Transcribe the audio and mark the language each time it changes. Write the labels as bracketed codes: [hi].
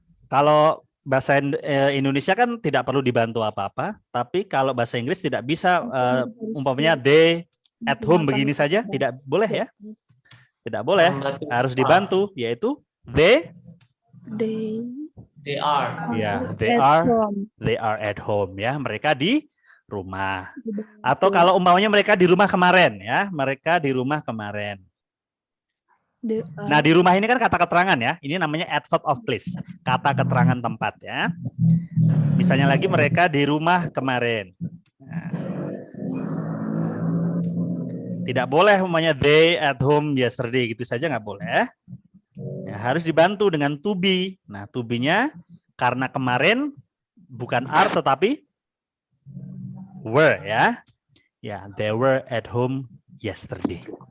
[id] Kalau bahasa Indonesia kan tidak perlu dibantu apa-apa, tapi kalau bahasa Inggris tidak bisa umpamanya [en] they at home [id] begini saja, tidak boleh ya. Tidak boleh, harus dibantu, yaitu they [en] are. Ya, they are at home ya, [id] mereka di rumah. Atau kalau umpamanya mereka di rumah kemarin ya, mereka di rumah kemarin. Nah, di rumah ini kan kata keterangan ya. Ini namanya adverb of place, kata keterangan tempat ya. Misalnya lagi mereka di rumah kemarin. Nah. Tidak boleh umpamanya [en] they at home yesterday [id] gitu saja, nggak boleh. Ya, harus dibantu dengan to be. Nah, to be-nya karena kemarin bukan are tetapi were ya. [en] Ya, they were at home yesterday.